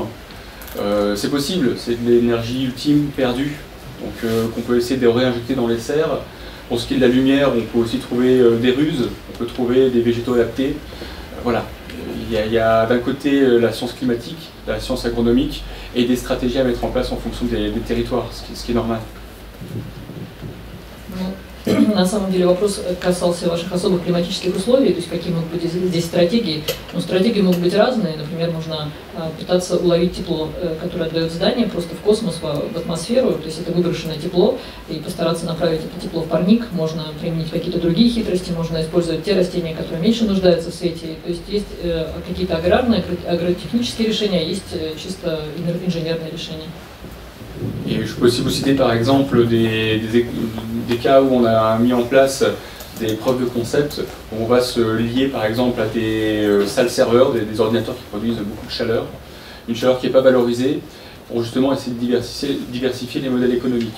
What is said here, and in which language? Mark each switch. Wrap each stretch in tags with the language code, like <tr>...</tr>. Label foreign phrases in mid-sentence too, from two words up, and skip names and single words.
<fr>C'est possible, c'est de l'énergie ultime perdue, donc qu'on peut essayer de réinjecter dans les serres. Pour ce qui est de la lumière, on peut aussi trouver des ruses, on peut trouver des végétaux adaptés. Voilà, il y a d'un côté la science climatique, la science agronomique, et des stratégies à mettre en place en fonction des territoires, ce qui est normal.</fr> <ru>На самом деле вопрос касался ваших особых климатических условий, то есть какие могут быть здесь стратегии. Но стратегии могут быть разные. Например, можно пытаться уловить тепло, которое отдает здание просто в космос, в атмосферу, то есть это выброшенное тепло, и постараться направить это тепло в парник. Можно применить какие-то другие хитрости, можно использовать те растения, которые меньше нуждаются в свете. То есть есть какие-то аграрные, агротехнические решения, есть чисто инженерные решения.</ru> <fr>Et je peux aussi vous citer par exemple des cas où on a mis en place des preuves de concept, où on va se lier par exemple à des salles serveurs, des ordinateurs qui produisent beaucoup de chaleur, une chaleur qui n'est pas valorisée, pour justement essayer de diversifier les modèles économiques.</fr>